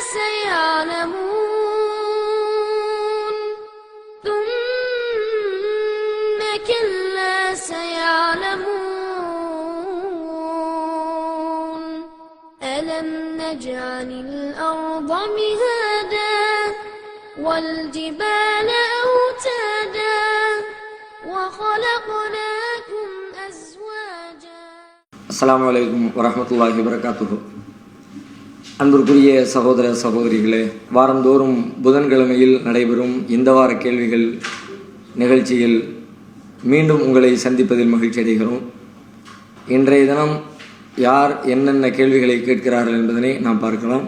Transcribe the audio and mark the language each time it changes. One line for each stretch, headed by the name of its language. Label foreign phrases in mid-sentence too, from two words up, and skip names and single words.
Arabic: سيعلمون ثم كلا سيعلمون ألم نجعل الأرض مهادا والجبال أوتادا وخلقناكم أزواجا. السلام عليكم ورحمة الله وبركاته.
Tamil: அன்பிற்குரிய சகோதர சகோதரிகளே, வாரந்தோறும் புதன்கிழமையில் நடைபெறும் இந்த வார கேள்விகள் நிகழ்ச்சியில் மீண்டும் உங்களை சந்திப்பதில் மகிழ்ச்சி அடைகிறோம். இன்றைய தினம் யார் என்னென்ன கேள்விகளை கேட்கிறார்கள் என்பதனை நாம் பார்க்கலாம்.